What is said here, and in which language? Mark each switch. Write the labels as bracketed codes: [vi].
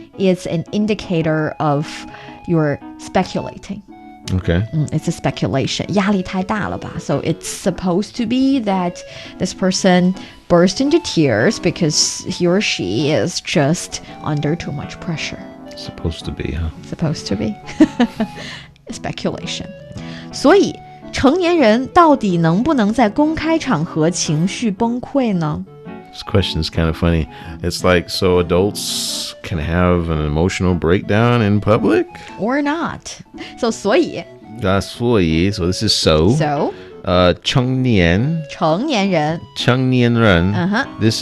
[en] It's an indicator of your speculating. Okay. It's a speculation. [zh] 压力太大了吧? [en] So it's supposed to be that this person burst into tears because he or she is just under too much pressure. Supposed to be, huh? Supposed to be. Speculation. [zh] 所以成年人到底能不能在公开场合情绪崩溃呢？ [en] This question is kind of funny. It's like, so adults can have an emotional breakdown in public? Or not. So [zh] 所以 [en] So this is so. So [zh] 成年成年人成年人 [en] This